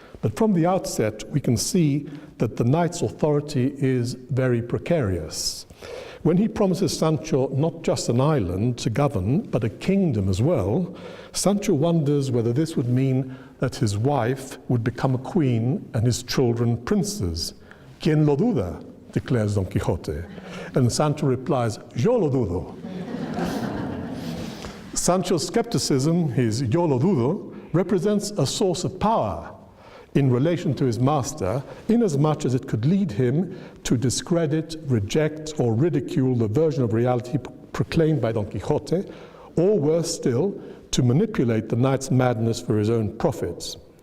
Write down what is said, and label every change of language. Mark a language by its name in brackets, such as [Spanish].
[English] But from the outset, we can see that the knight's authority is very precarious. When he promises Sancho not just an island to govern, but a kingdom as well, Sancho wonders whether this would mean that his wife would become a queen and his children princes. [Spanish] ¿Quién lo duda?, [English] declares [Spanish] Don Quixote. [English] And Sancho replies, [Spanish] yo lo dudo. [English] Sancho's skepticism, his [Spanish] yo lo dudo, [English] represents a source of power in relation to his master, inasmuch as it could lead him to discredit, reject, or ridicule the version of reality proclaimed by Don Quixote, or worse still, to manipulate the knight's madness for his own profits.